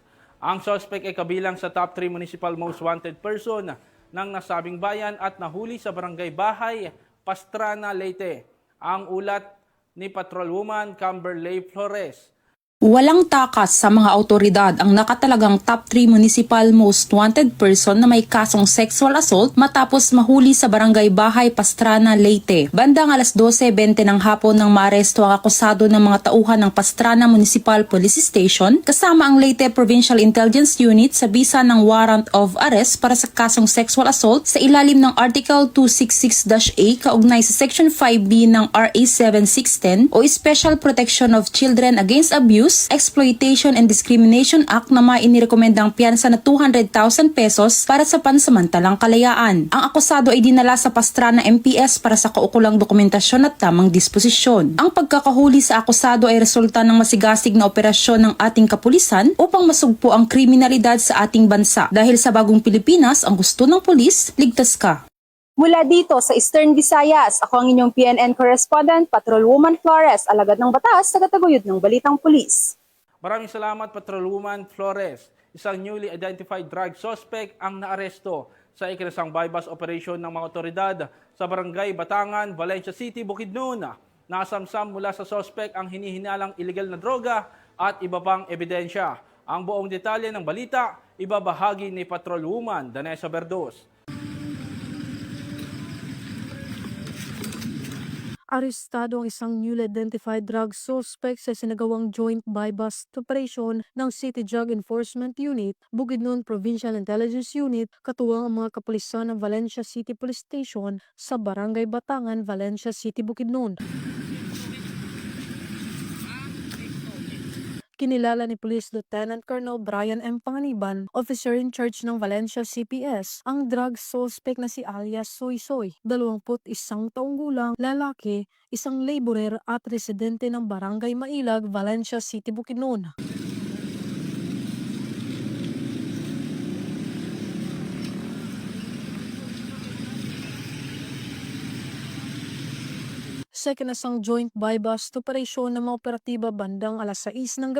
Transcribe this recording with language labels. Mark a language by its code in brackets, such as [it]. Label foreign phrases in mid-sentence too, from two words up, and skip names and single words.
[tl] Ang suspect ay kabilang sa [en] top 3 municipal most wanted person [tl] ng nasabing bayan at nahuli sa barangay Bahay, Pastrana, Leyte. Ang ulat ni Patrolwoman Camberley Flores. Walang takas sa mga autoridad ang nakatalagang [en] top 3 municipal most wanted person [tl] na may kasong [en] sexual assault [tl] matapos mahuli sa barangay Bahay, Pastrana, Leyte. Bandang alas 12:20 ng hapon nang maaresto ang akusado ng mga tauhan ng Pastrana Municipal Police Station kasama ang Leyte Provincial Intelligence Unit sa bisa ng [en] warrant of arrest [tl] para sa kasong [en] sexual assault [tl] sa ilalim ng Article 266-A kaugnay sa Section 5B ng RA 7610 o Special Protection of Children Against Abuse, Exploitation and Discrimination Act na mainirekomendang piyansa na 200,000 pesos para sa pansamantalang kalayaan. Ang akusado ay dinala sa Pastrana MPS para sa kaukulang dokumentasyon at tamang disposisyon. Ang pagkakahuli sa akusado ay resulta ng masigasig na operasyon ng ating kapulisan upang masugpo ang kriminalidad sa ating bansa. Dahil sa bagong Pilipinas, ang gusto ng pulis, ligtas ka. Mula dito sa Eastern Visayas, ako ang inyong PNN correspondent, Patrolwoman Flores, alagad ng batas, tagataguyod ng Balitang Pulis. Maraming salamat Patrolwoman Flores. Isang [en] newly identified drug suspect [tl] ang naaresto sa ikinasang [en] bypass operation [tl] ng mga otoridad sa barangay Batangan, Valencia City, Bukidnon. Nasamsam mula sa suspect ang hinihinalang illegal na droga at iba pang ebidensya. Ang buong detalye ng balita, ibabahagi ni Patrolwoman Danessa Berdos. Arestado ang isang [en] newly identified drug suspect [tl] sa sinagawang [en] joint bypass operation [tl] ng City Drug Enforcement Unit, Bukidnon Provincial Intelligence Unit, katuwang ang mga kapulisan ng Valencia City Police Station sa Barangay Batangan, Valencia City, Bukidnon. Kinilala ni Police Lieutenant Colonel Brian M. Panganiban, [en] officer in charge [tl] ng Valencia CPS, ang [en] drug suspect [tl] na si alias Soy Soy, 21 taong gulang, lalaki, isang laborer at residente ng Barangay Mailag, Valencia City, Bukidnon. Sa ikinasang [en] joint bypass operation [tl] ng mga operatiba bandang alas 6 ng